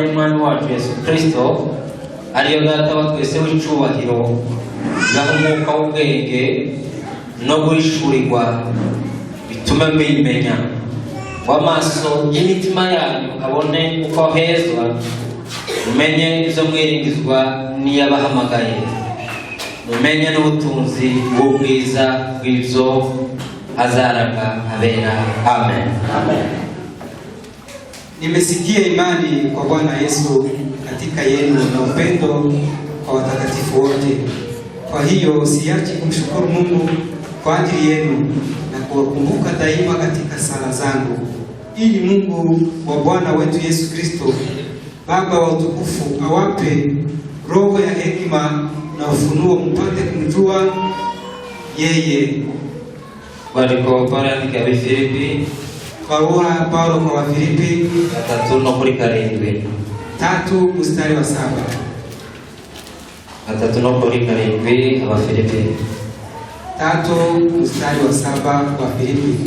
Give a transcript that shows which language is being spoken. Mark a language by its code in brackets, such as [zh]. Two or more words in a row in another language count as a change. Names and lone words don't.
[rw] y'Umwami wacu Yesu Kristo ariyo Data wa twese w'icubahiro, gaha umwuka w'ubwenge no guhishurirwa bitume mwimenya, w'amaso y'imitima yanyu abone uko hezwa, umenye izo mwiringizwa n'iyabahamagaye, umenye n'ubutunzi bw'ubwiza bw'ibyo azaraga abera. Amen. [sw] Nimesikia imani kwa Bwana Yesu katika yenu na upendo kwa watakatifu wote. Kwa hiyo siachi kumshukuru Mungu kwa ajili yenu na kuwakumbuka daima katika sala zangu, ili Mungu wa Bwana wetu Yesu Kristo, Baba wa utukufu, awape roho ya hekima na ufunuo mpate kumjua yeye. [rw] Bariko barandika Filipi. [sw] Barua Paulo kwa Wafilipi 3:7. 3:7. [rw] 3:7 Abafilipi. [sw] 3:7 Wafilipi.